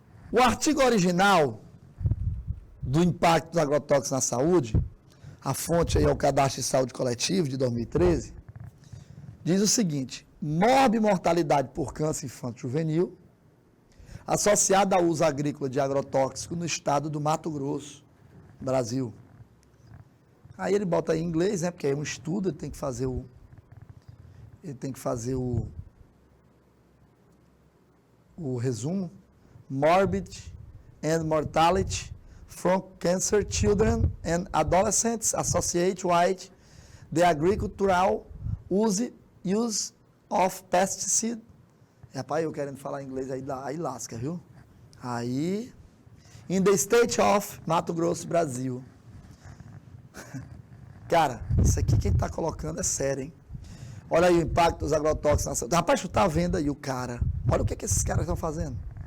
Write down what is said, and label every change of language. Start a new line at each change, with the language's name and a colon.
Portuguese: O artigo original do impacto dos agrotóxicos na saúde, a fonte aí é o Cadastro de Saúde Coletivo de 2013, diz o seguinte: morbimortalidade por câncer infanto-juvenil associada ao uso agrícola de agrotóxico no estado do Mato Grosso, Brasil. Aí ele bota aí em inglês, né, porque é um estudo, ele tem que fazer o resumo.
English: Morbid and mortality from cancer children and adolescents associated with the agricultural use of pesticide.
Portuguese: Rapaz, eu querendo falar inglês aí lasca, viu? Aí,
English: in the state of Mato Grosso, Brasil.
Portuguese: Cara, isso aqui quem está colocando é sério, hein? Olha aí o impacto dos agrotóxicos na saúde. Rapaz, tu tá vendo aí o cara. Olha o que esses caras estão fazendo.